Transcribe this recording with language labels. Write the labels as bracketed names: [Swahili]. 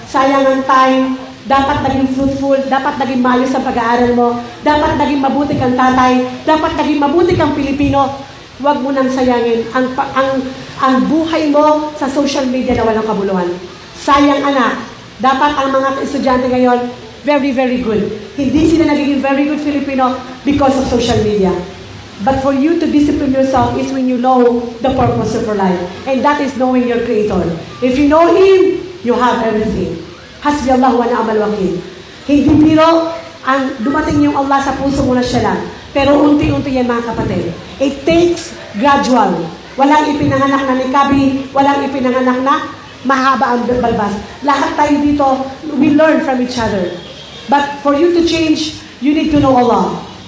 [Filipino] Sayang ang time. Dapat naging fruitful. Dapat naging maayos sa pag-aaral mo. Dapat naging mabuti kang tatay. Dapat naging mabuti kang Pilipino. Huwag mo nang sayangin ang buhay mo sa social media na walang kabuluhan. Sayang anak. Dapat ang mga estudyante ngayon, very, very good. Hindi sila nagiging [English] very good Filipino because of social media. But for you to discipline yourself is when you know the purpose of your life. And that is knowing your Creator. If you know Him, you have everything. [Arabic] Hasbi Allah wa ni'mal wakil. [Filipino] Hindi biro ang dumating yung Allah sa puso mo na siya lang. Pero unti-unti yan mga kapatid. [English] It takes gradual. [Filipino] Walang ipinanganak na nikabi, walang ipinanganak na mahaba ang balbas. Lahat tayo dito, [English] we learn from each other. But for you to change, you need to know Allah.